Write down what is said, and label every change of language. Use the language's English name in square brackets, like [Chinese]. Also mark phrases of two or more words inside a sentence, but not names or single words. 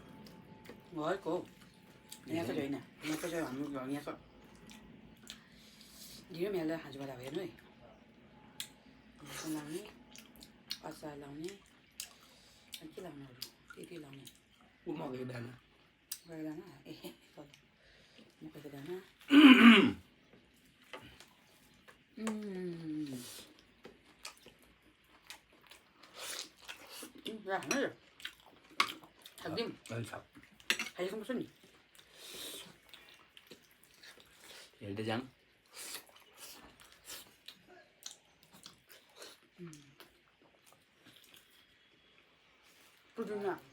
[Nepali] घरको यहाँको चाहिँ होइन यहाँको चाहिँ हाम्रो यहाँको ढिँडो मिलाएर खान्छु बेला हेर्नु है मर्चा लाउने अचार लाउने के लाउने अरू के लाउने मकैको दाना मकैको दाना ए मकैको दाना राख्नु Hadeem. [Indonesian] Hadeem kamu sini? Ya udah Jang. Puduna.